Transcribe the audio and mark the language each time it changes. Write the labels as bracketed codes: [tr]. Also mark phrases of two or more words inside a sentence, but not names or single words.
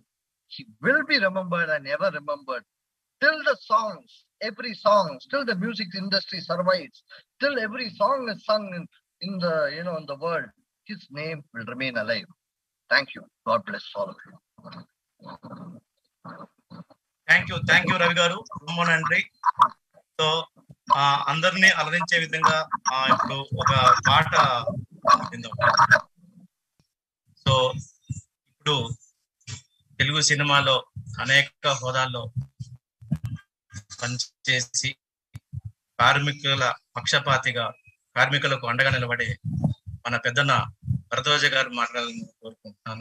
[en] He will be remembered and ever remembered. Till the songs, every song, still the music industry survives. Till every song is sung in the, in the world, his name will remain alive. Thank you. God bless all of you. thank you రవి గారు, [ta] ரொம்ப நன்றி. [te] సో అందరినీ అలరించే విధంగా ఇప్పుడు ఒక పాట విందాం. సో ఇప్పుడు తెలుగు సినిమాలో అనేక హోదాల్లో పనిచేసి కార్మికుల పక్షపాతిగా కార్మికులకు అండగా నిలబడే మన పెద్దన్న భరద్వాజ గారు మాట్లాడాలని కోరుకుంటున్నాను.